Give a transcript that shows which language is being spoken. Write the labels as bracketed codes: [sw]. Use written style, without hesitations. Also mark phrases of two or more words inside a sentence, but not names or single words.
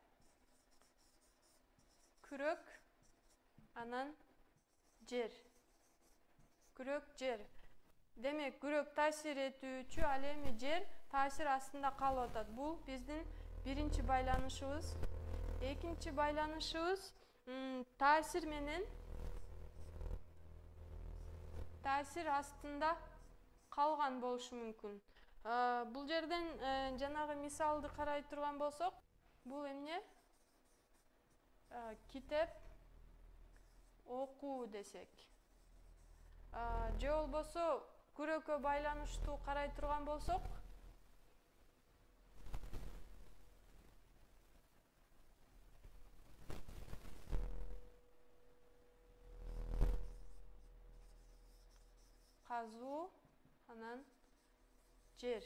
[ky] Күрөк, анан жер. Күрөк, жер. Демек, күрөк таасир этүүчү, ал эми жер таасир астында калып атат. Бул биздин биринчи байланышыбыз. Экинчи байланышыбыз Taasir menен taasir астында калган болушу мүмкүн. Бул жерден жанагы мисалды карай турган болсок, бул эмне? Китеп окуу десек. Же болбосо күрөккө байланыштуу карай турган болсок, казуу анан жер.